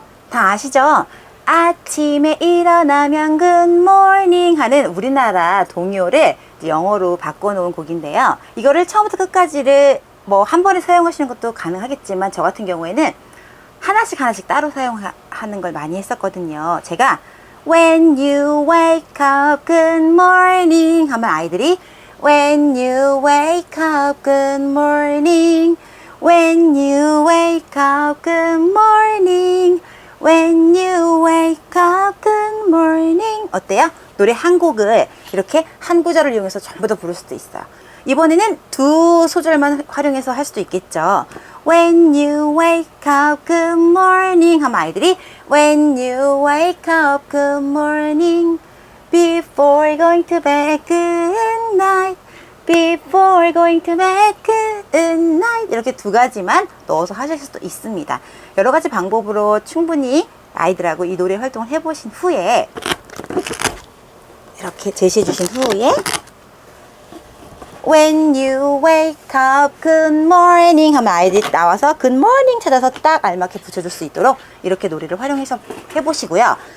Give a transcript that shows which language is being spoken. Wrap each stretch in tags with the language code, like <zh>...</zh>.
<ko>다 아시죠? 아침에 일어나면 굿모닝 하는 우리나라 동요를 영어로 바꿔놓은 곡인데요. 이거를 처음부터 끝까지를 뭐 한 번에 사용하시는 것도 가능하겠지만 저 같은 경우에는 하나씩 따로 사용하는 걸 많이 했었거든요.</ko> <en>제가 When you wake up, good morning</en> <ko>하면 아이들이</ko> <en>When you wake up, good morning When you wake up, good morning When you wake up, good morning</en> <ko>어때요? 노래 한 곡을 이렇게 한 구절을 이용해서 전부 다 부를 수도 있어요. 이번에는 두 소절만 활용해서 할 수도 있겠죠.</ko> <en>When you wake up, good morning</en> <ko>하면 아이들이</ko> <en>When you wake up, good morning Before going to bed, good night Before going to bed, good night</en> <ko>이렇게 두 가지만 넣어서 하실 수도 있습니다. 여러 가지 방법으로 충분히 아이들하고 이 노래 활동을 해보신 후에 이렇게 제시해 주신 후에</ko> <en>When you wake up, good morning</en> <ko>하면 아이들이 나와서 good morning 찾아서 딱 알맞게 붙여줄 수 있도록 이렇게 노래를 활용해서 해보시고요.</ko>